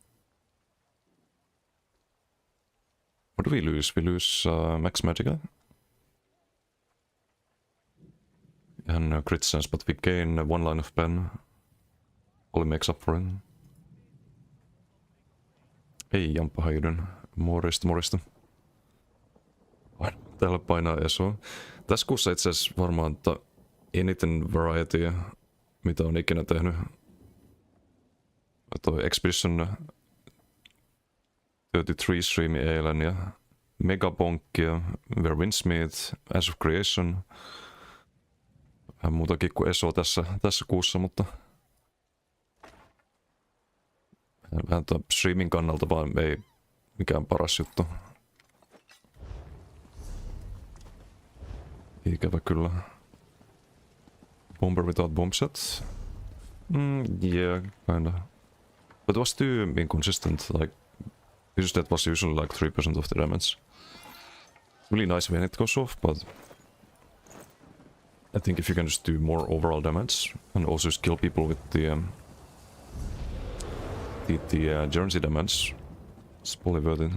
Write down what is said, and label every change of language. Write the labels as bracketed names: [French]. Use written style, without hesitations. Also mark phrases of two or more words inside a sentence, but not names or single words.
[English] What do we lose? We lose max magica and crit sense, but we gain 1 line of pen. Only makes up for it. Hey Jampa, how you doing? [Finnish] Morista. Täällä painaa ESO. Tässä kuussa itse asiassa varmaan eniten variety, mitä on ikinä tehnyt. Toi Expedition 33 streami eilen ja Megabonkkia, Where Winds Meet, As of Creation. Vähän muutakin kuin ESO tässä kuussa, mutta vähän streamin kannalta vaan ei mikään paras juttu. Ikävä kyllä. [English] Bomber without bomb sets? Yeah, kinda. But it was too inconsistent, like, his death was usually like 3% of the damage. Really nice when it goes off, but I think if you can just do more overall damage, and also kill people with the Jersey damage, it's probably worth it.